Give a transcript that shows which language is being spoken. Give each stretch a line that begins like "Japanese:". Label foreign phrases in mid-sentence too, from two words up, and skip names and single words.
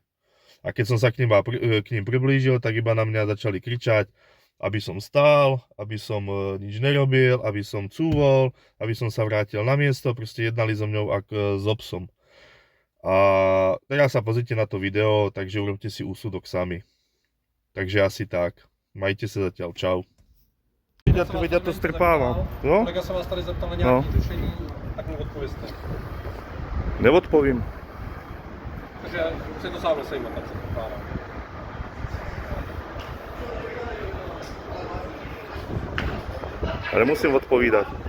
Slovak: A keď som sa k ním priblížil, tak iba na mňa začali kričať, aby som stál, aby som nič nerobil, aby som cúvol, aby som sa vrátil na miesto, proste jednali so mňou ako so psom. A teraz sa pozrite na to video, takže urobte si úsudok sami. Takže asi tak. Majte sa zatiaľ, čau. Veď ja to strpávam. No?
Czech: Kolega sa vás tady zeptal na nějaké řešení, tak mu odpovězte. Neodpovím. Takže se to sám nesejme, tak se pokládám. Ale musím odpovídat.